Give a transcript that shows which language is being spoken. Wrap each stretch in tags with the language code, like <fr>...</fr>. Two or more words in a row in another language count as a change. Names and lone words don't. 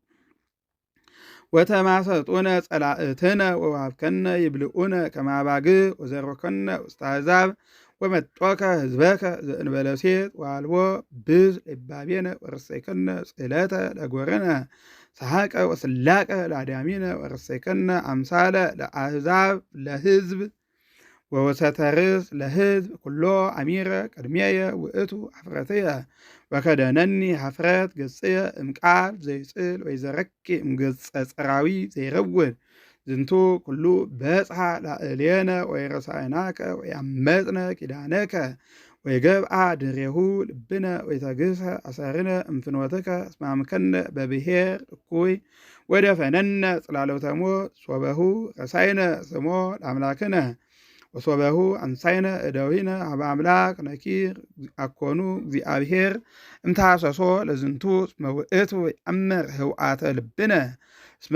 <gez>ወተማሰጡነ ጸላእትነ ወወሀብከነ ይብልዑነ ከመ አባግዕ ወዘሮከነ ውስተ አሕዛብ ወመጦከ ሕዝበከ ዘእንበለ ሴት ወአልቦ ብዝ ለይባቤነ ወረሰይከነ ጽሕለተ ለጎርነ ሰሐቀ ወስላቀ ለአዳሚነ ወረሰይከነ አምሳለ ለአሕዛብ ለሕዝብ ወወሰተ ርእስ ለሕዝብ ኩሎ አሚረ ቅድሜየ ውእቱ ኀፍረትየ ወከደነኒ ኀፍረት ገጽየ እምቃል ዘይጽል ወይዘረኪ እምገጸ ጸራዊ ዘይረውድ ዝንቱ ኩሉ በጽሐ ላዕሌነ ወይረሳዕናከ ወያመጽነ ኪዳነከ ወይገብአ ድሬሁ ልብነ ወይተግህሰ አሰርነ እምፍኖትከ እስመ አምከነ በብሔር እኩይ ወደፈነነ ጽላለውተ ሞት ሶበሁ ረሳይነ ስሞ ለአምላክነ ወሶበሁ አንሳይነ እደዊነ ሀበ አምላክ ነኪር አኮኑ እግዚአብሔር እምታሰሶ ለዝንቱ እስመ ውእቱ ይአምር ህውአተ ልብነ እስመ</gez>